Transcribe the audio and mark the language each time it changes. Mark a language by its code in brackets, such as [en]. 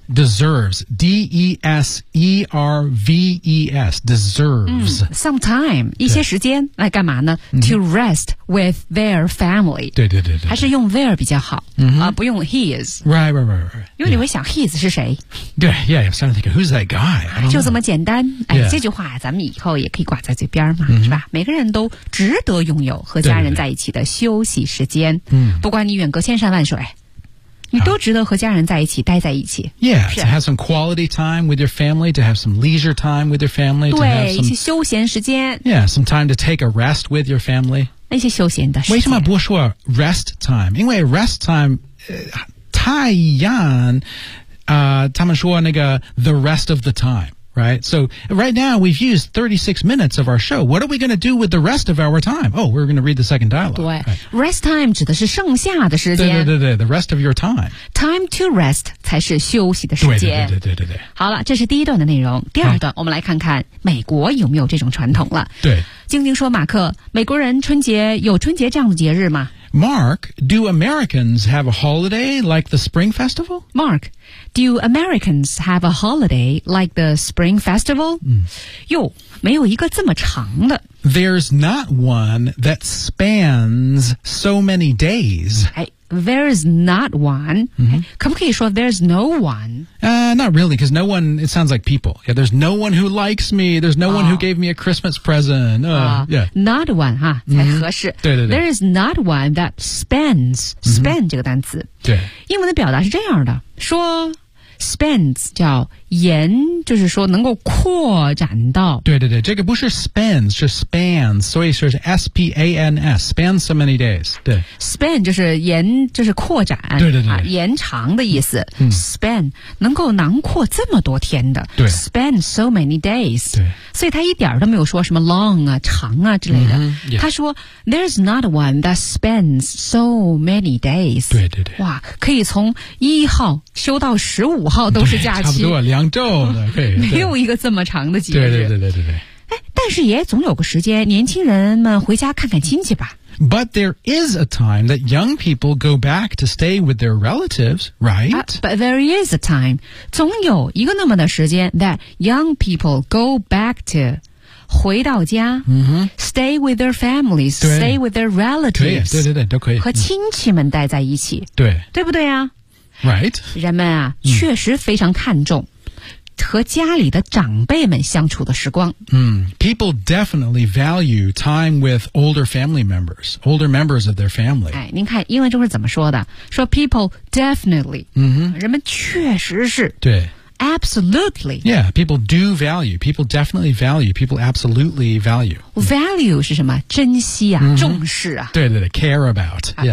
[en] deserves D-E-S-E-R-V-E-S deserves、 mm, some time [zh] 一些时间来干嘛呢、 [en] mm-hmm. to rest with their family [zh] 对对对对还是用 their 比较好、 mm-hmm. 不用 his [en] right right right, right. [zh] 因为你会想、yeah. his 是谁 [en] 对 yeah I'm starting to think who's that guy [zh] 就这么简单、 [en] yeah. [zh] 这句话咱们以后也可以挂在嘴边嘛、 mm-hmm. 是吧每个人都值得拥有和家人在一起的休息时间对对对不管你远隔千山万水你都值得和家人在一起待在一起 [en] Yeah, to have some quality time with your family to have some leisure time with your family [zh] 对 [en] to have some, [zh] 一些休闲时间 [en] Yeah, some time to take a rest with your family [zh] 那些休闲的时间为什么不说 rest time 因为 rest time、太阳、他们说那个 [en] the rest of the timeRight? So, right now, we've used 36 minutes of our show. What are we going to do with the rest of our time? Oh, we're going to read the second dialogue. [zh] 对、right. Rest time 指的是剩下的时间。对对对对 [en] the rest of your time. Time to rest [zh] 才是休息的时间。对对对对对对。好了这是第一段的内容。第二段、啊、我们来看看美国有没有这种传统了。对。晶晶说马克美国人春节有春节这样的节日吗 [en] Mark, do Americans have a holiday like the Spring Festival? Mark,Do Americans have a holiday like the Spring Festival?、 [zh] 嗯、哟没有一个这么长的。 [en] There's not one that spans so many days.、哎、there's not one.、 [zh] 嗯、可不可以说 [en] there's no one?、 not really, because no one, it sounds like people. Yeah, there's no one who likes me. There's no、oh. one who gave me a Christmas present.、yeah. Not one, [zh] 哈、huh? 才合适、嗯。对对对。 [en] There is not one that spans,、嗯、span [zh] 这个单词。对。英文的表达是这样的。说 spans 叫延就是说能够扩展到对对对这个不是 spans 是 spans 所以是 S-P-A-N-S [en] spans so many days [zh] 对 span 就是延就是扩展对对对、啊、延长的意思、嗯、 span 能够囊括这么多天的对 [en] span so many days [zh] 对所以他一点都没有说什么 long 啊长啊之类的、嗯、他说、yeah. [en] there's not one that spans so many days [zh] 对对对哇可以从一号休到十五号都是假期差不多两周的可以没有一个这么长的节日对对对对对对但是也总有个时间年轻人们回家看看亲戚吧 [en] But there is a time that young people go back to stay with their relatives, right?、 But there is a time [zh] 总有一个那么的时间 [en] that young people go back to [zh] 回到家、 mm-hmm. [en] stay with their families, stay with their relatives [zh] 对对对都可以和亲戚们待在一起对对不对啊 [en] Right [zh] 人们啊、嗯、确实非常看重和家里的长辈们相处的时光。 [en] People definitely value time with older family members, older members of their family. [zh] 哎，您看英文中是怎么说的？ [en] 说 people definitely,、 mm-hmm. [zh] 人们确实是。对。 [en] Absolutely. Yeah, people do value. People definitely value. People absolutely value. [zh] Value 是什么？珍惜啊、mm-hmm. 重视啊。对对对 , [en] care about.、 [zh] Yeah.